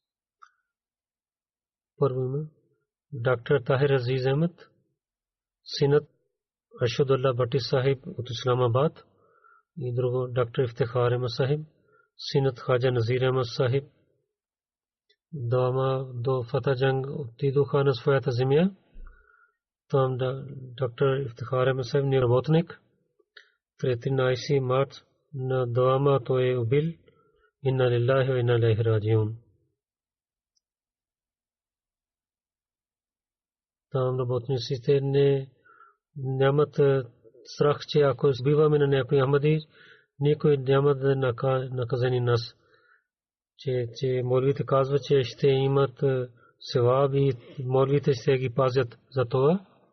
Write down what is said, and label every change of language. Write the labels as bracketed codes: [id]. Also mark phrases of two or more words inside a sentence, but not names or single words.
[bg] Първо има доктор Tahir Aziz Ahmed, синът Аршадулlah Bhatti Sahib от Исламабад, и друго доктор Ифтихар Ahmed Sahib, синът Хаджа Назир Ahmed Sahib. Двама до Фата Джанг отидоха на своята земя. Там доктор Ифтихар Ahmed Sahib не работник. 13 март на двама той е убил. [ar] إنا لله وإنا إليه راجعون. [bg] Там работниците нямат страх, че ако избиваме на някой Ахмади, никой няма да наказани нас. Че молвите казват, че ще имат севаб и молвите ще ги пазят за това.